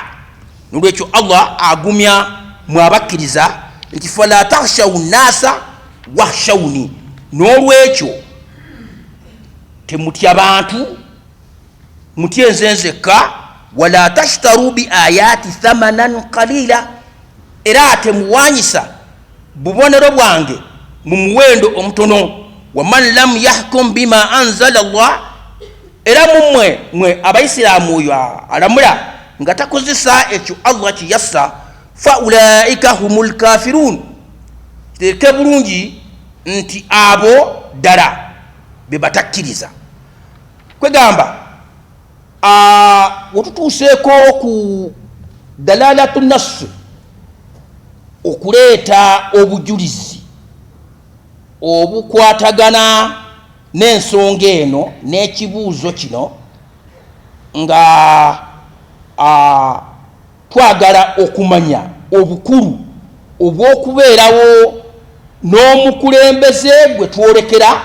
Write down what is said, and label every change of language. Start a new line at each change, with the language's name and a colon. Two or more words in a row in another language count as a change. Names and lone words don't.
Ganda: Nolwekyo Allah agumya mwabakiriza nti
Arabic: فلا تخشوا الناس واخشون,
Ganda: nolwekyo temutya bantu mutye nze nzekka,
Arabic: ولا تشتروا بآياتي ثمنا قليلا,
Ganda: era temuwanyisa bubonero bwange mu muwendo omutono.
Arabic: ومن لم يحكم بما أنزل الله,
Ganda: era mwe abaisiramu oyo alamula nga takozesa ekyo Allah kiyassa,
Arabic: فأولئك هم الكافرون,
Ganda: kiteeke bulungi nti abo ddala be batakkiriza. Kwegamba wetutuuseeko ku
Arabic: دلالة النص,
Ganda: okuleeta obujulizi obukwatagana n'ensonga eno n'ekibuuzo kino, nga twagala okumanya obukulu obw'okubeerawo n'omukulembeze gwe twolekera.